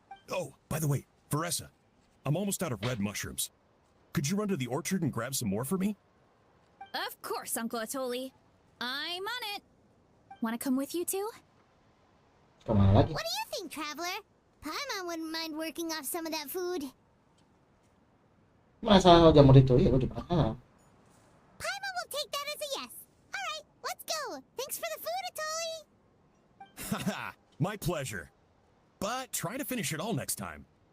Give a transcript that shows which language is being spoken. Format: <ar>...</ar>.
<en>Oh, by the way, Varesa, I'm almost out of red mushrooms. Could you run to the orchard and grab some more for me? Of course, Uncle Atoli. I'm on it. Want to come with you too?</en> <id>Kemana lagi?</id> <en>What do you think, Traveler? Paimon wouldn't mind working off some of that food.</en> <id>Masalah kalau jamur itu, ya udah dimakan.</id> <en>Paimon will take that as a yes. Alright, let's go. Thanks for the food, Atoli. My pleasure. But try to finish it all next time.</en>